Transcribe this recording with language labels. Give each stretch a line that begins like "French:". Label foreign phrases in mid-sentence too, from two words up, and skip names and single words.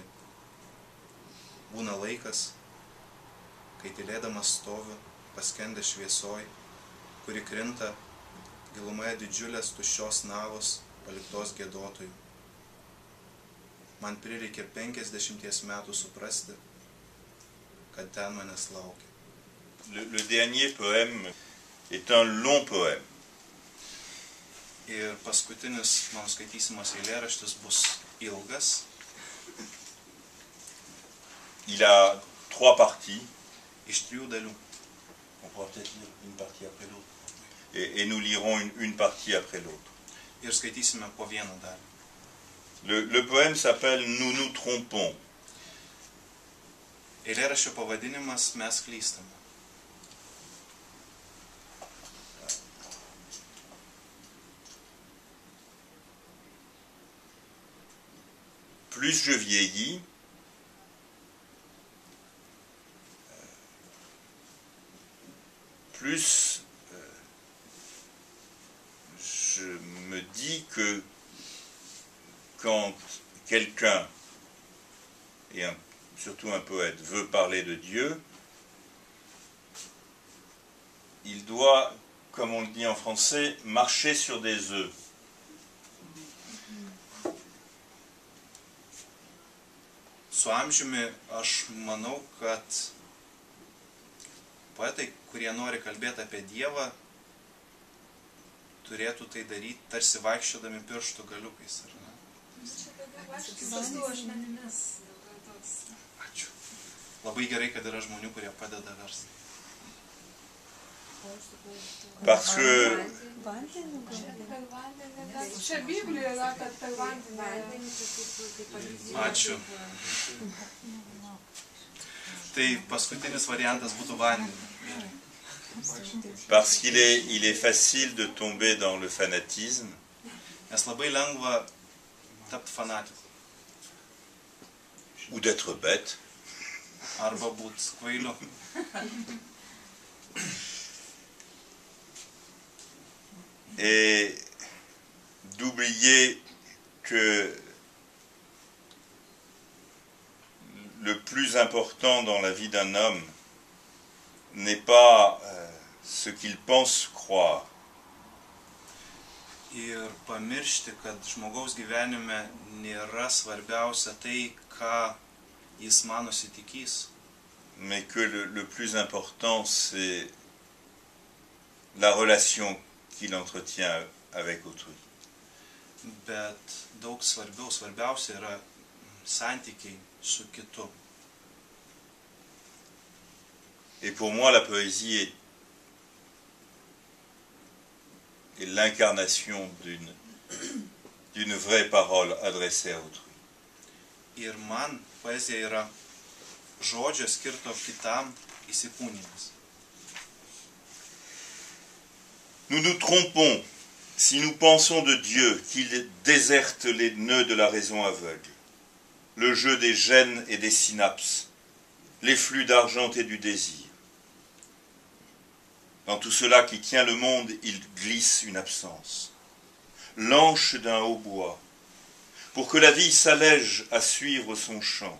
Lithuanian: Būna laikas, kai tylėdamas stoviu, paskendęs šviesoj, kuri krinta gilumoje didžiulės tuščios navos paliktos giedotojų. Man prireikė 50 metų suprasti, kad ten manęs laukia.
French: Le dernier poème est un long poème.
Lithuanian: Ir paskutinis mano skaitysimas eilėraštis bus ilgas.
French: Il a 3 parties.
Lithuanian: Iš 3 dalių.
French: On pourra peut-être lire une partie après l'autre. Et nous lirons une partie après l'autre.
Lithuanian: Ir skaitysime po vieną dalį.
French: Le poème s'appelle Nous nous trompons.
Lithuanian: Eilėraščio pavadinimas Mes klystame.
French: Plus je vieillis, plus je me dis que quand quelqu'un, et surtout un poète, veut parler de Dieu, il doit, comme on le dit en français, marcher sur des œufs.
Lithuanian: Su amžiumi aš manau, kad poetai, kurie nori kalbėti apie Dievą, turėtų tai daryti tarsi vaikščiodami pirštų galiukais, ar ne? Ačiū. Labai gerai, kad yra žmonių, kurie padeda versti.
French: Parce que
Lithuanian: Čia Biblijoje yra, kad per vandenį. Ačiū. Tai paskutinis variantas būtų vandenį.
French: Parce qu'il est facile de tomber dans le fanatisme.
Lithuanian: Nes labai lengva tapti fanatiku.
French: Ou d'être bête.
Lithuanian: Arba būti kvailiu.
French: Et d'oublier que le plus important dans la vie d'un homme n'est pas ce qu'ils pensent croire.
Lithuanian: Ir pamiršti, kad žmogaus gyvenime nėra svarbiausia tai, ką jis manosi tikys,
French: Mais que le plus important, c'est la relation qu'il entretient avec autrui.
Lithuanian: bet daug svarbiausia yra santykiai su kitu.
French: Et pour moi, la poésie est l'incarnation d'une vraie parole adressée à autrui.
Lithuanian: Ir man poezija yra žodžio skirto kitam įsikūnijimas.
French: Nous nous trompons si nous pensons de Dieu qu'il déserte les nœuds de la raison aveugle, le jeu des gènes et des synapses, les flux d'argent et du désir. Dans tout cela qui tient le monde, il glisse une absence, l'anche d'un hautbois, pour que la vie s'allège à suivre son chant.